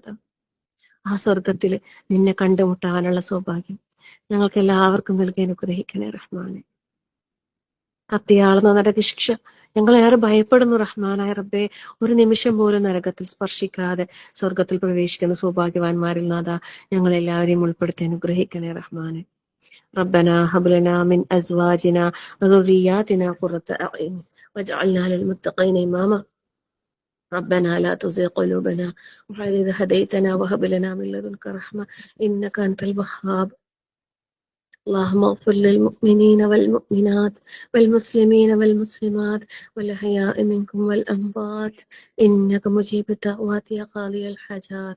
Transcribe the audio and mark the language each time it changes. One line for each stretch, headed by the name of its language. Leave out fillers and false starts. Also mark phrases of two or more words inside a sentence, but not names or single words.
Malayalam: ആ സ്വർഗത്തിൽ നിന്നെ കണ്ടുമുട്ടാനുള്ള സൗഭാഗ്യം ഞങ്ങൾക്ക് എല്ലാവർക്കും നൽകി അനുഗ്രഹിക്കണേ റഹ്മാനെ. കത്തിയാളുന്ന നരകശിക്ഷ ഞങ്ങളേറെ ഭയപ്പെടുന്നു റഹ്മാനായ റബ്ബേ. ഒരു നിമിഷം പോലും നരകത്തിൽ സ്പർശിക്കാതെ സ്വർഗത്തിൽ പ്രവേശിക്കുന്ന സൗഭാഗ്യവാന്മാരിൽ നാഥ ഞങ്ങളെല്ലാവരെയും ഉൾപ്പെടുത്തി അനുഗ്രഹിക്കണേ റഹ്മാനെ.
Arabic: ربنا هب لنا من أزواجنا وذرياتنا قرة أعين واجعلنا للمتقين إماما. ربنا لا تزغ قلوبنا بعد إذ هديتنا وهب لنا من لدنك رحمة إنك أنت الوهاب. اللهم اغفر للمؤمنين والمؤمنات والمسلمين والمسلمات والأحياء منكم والأموات إنك مجيب الدعوات يا قاضي الحاجات.